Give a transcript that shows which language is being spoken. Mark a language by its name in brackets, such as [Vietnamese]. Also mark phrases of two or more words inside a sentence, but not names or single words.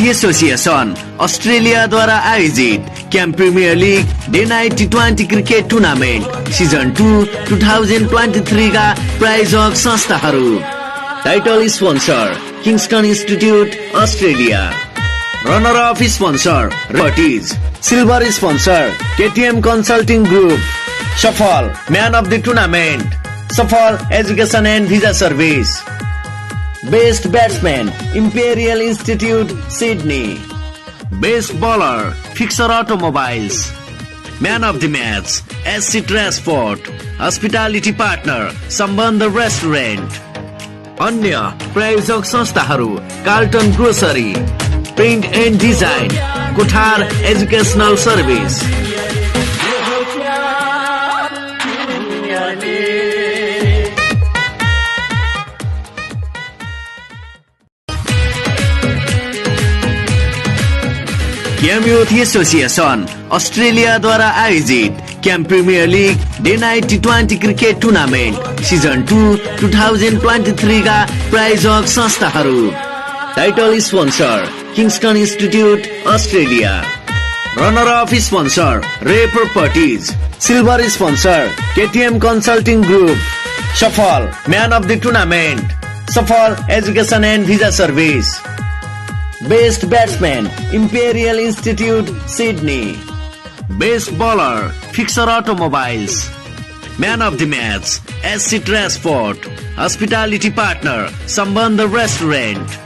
[Nepali] एसोसिएशन अस्ट्रेलिया द्वारा आयोजित कैंप प्रीमियर लीग डे नाइट T20 क्रिकेट टुर्नामेन्ट सीजन 2 2023 का प्रायोजक संस्थाहरू [English] title sponsor [Nepali] किंगस्टन इंस्टीट्यूट अस्ट्रेलिया [English] runner of sponsor [Nepali] रटिज [English] silver sponsor [Nepali] KTM कंसल्टिंग ग्रुप सफल [English] man of the tournament [Nepali] सफल एजुकेशन एंड वीजा सर्विस [English] best batsman [Nepali] इंपीरियल इंस्टीट्यूट सिडनी [English] best bowler [Nepali] फिक्सर ऑटोमोबाइल्स [English] man of the match [Nepali] SC ट्रांसपोर्ट [English] hospitality partner [Nepali] सम्बन्ध रेस्टुरेंट अन्य प्रायोजक संस्थाहरू कार्लटन ग्रोसरी प्रिंट एंड डिजाइन कोठार एजुकेशनल सर्विस गेम यूथ एसोसिएशन अस्ट्रेलिया द्वारा आयोजित कैंप प्रीमियर लीग डे नाइट T20 क्रिकेट टुर्नामेन्ट सीजन 2 2023 का प्रायोजक संस्थाहरू [English] title sponsor [Nepali] किंगस्टन इंस्टीट्यूट अस्ट्रेलिया [English] runner of sponsor [Nepali] रे प्रॉपर्टीज [English] Silver sponsor KTM Consulting Group. Safal Man of the Tournament. Safal Education and Visa Service. Best Batsman Imperial Institute Sydney. Best Bowler Fixer Automobiles. Man of the Match SC Transport. Hospitality Partner Sambandh Restaurant.